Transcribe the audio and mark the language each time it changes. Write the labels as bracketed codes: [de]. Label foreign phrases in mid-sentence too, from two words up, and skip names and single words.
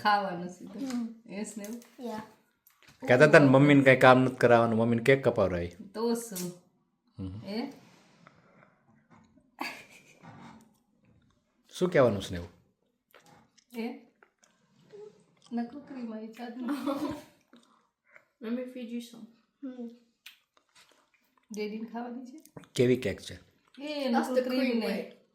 [gu] ખાવાનું સીધું. એ સ્નેહ [en] Yeah. [gu] કહેતા હતા ને મમ્મીને કાંઈ કામ નથી કરાવવાનું, મમ્મીને કેક કપાવરાય. તો શું. એ શું કહેવાનું સ્નેહ? એ નકરું ક્રીમ આવી ચાટ. [en] Let me feed you some. [gu] ડેડીને ખાવાની છે. કેવી કેક છે? એ [en] That's the cream [gu] ને [en] way.